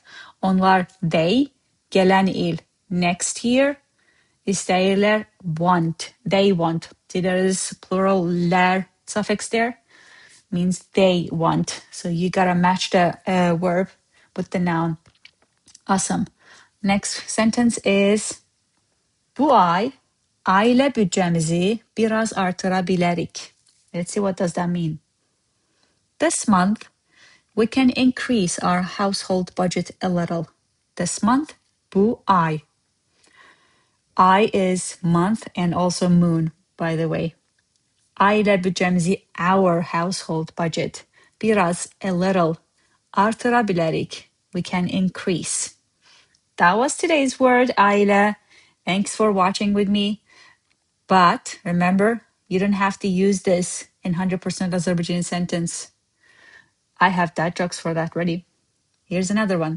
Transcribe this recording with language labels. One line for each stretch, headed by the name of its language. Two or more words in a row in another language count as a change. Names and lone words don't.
English: Onlar, they, gələn, next year, istəyirlər, want, they want. See, there is plural ler suffix there, means they want. So you gotta match the verb with the noun. Awesome. Next sentence is,
Azerbaijani: bu ay, ailə büdcəmizi biraz artıra bilərik.
English: Let's see, what does that mean? This month, we can increase our household budget a little. This month,
Azerbaijani: bu ay.
English: I is month and also moon, by the way.
Azerbaijani: Ailə büdcəmizi,
English: our household budget. Biraz, a little. Artıra bilərik, we can increase. That was today's word, a-yee-leh. Thanks for watching with me. But remember, you don't have to use this in 100% Azerbaijani sentence. I have dad jokes for that ready. Here's another one.